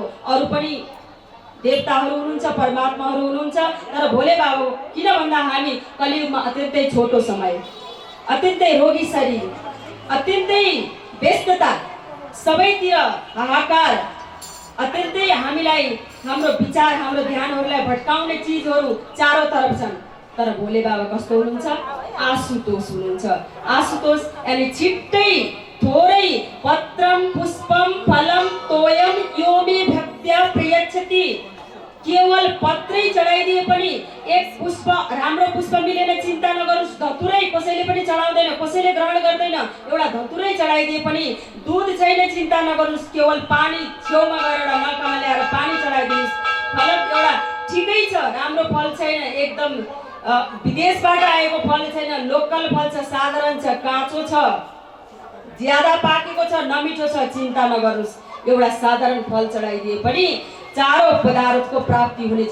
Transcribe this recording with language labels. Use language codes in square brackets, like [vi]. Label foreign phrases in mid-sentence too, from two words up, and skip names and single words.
[ne] अरू पनि देवताहरू हुनुहुन्छ, परमात्माहरू हुनुहुन्छ, तर भोले बाबा किन भन्दा हामी कलियुगमा अत्यन्तै छोटो समय, अत्यन्तै रोगी शरीर, अत्यन्तै व्यस्तता, सबैतिर हाहाकार, अत्यन्तै हामीलाई हाम्रो विचार, हाम्रो ध्यानहरूलाई भट्काउने चिजहरू चारौँतर्फ छन्। तर भोले बाबा कस्तो हुनुहुन्छ? आशुतोष हुनुहुन्छ। आशुतोष यानि छिट्टै थोरै [sa] पत्रम पुष्पम फलम तोयम यो मे भक्त्या प्रयच्छति। [ne] केवल पत्रै चढाइदिए पनि एक पुष्प, राम्रो पुष्प मिलेन चिन्ता नगर्नुस्, धतुरै कसैले पनि चढाउँदैन, कसैले ग्रहण गर्दैन, एउटा धतुरै चढाइदिए पनि, दुध छैन चिन्ता नगर्नुस्, केवल पानी छेउमा गएर ढङ्गामा ल्याएर पानी चढाइदिनुस्, फल एउटा ठिकै छ, राम्रो फल छैन, एकदम विदेशबाट आएको फल छैन, लोकल फल छ, साधारण छ, काँचो छ, ज्यादा पाकेको छ, नमिठो छ, चिन्ता नगर्नुस्, एउटा साधारण फल चढाइदिए पनि चारौं पदार्थको प्राप्ति हुनेछ।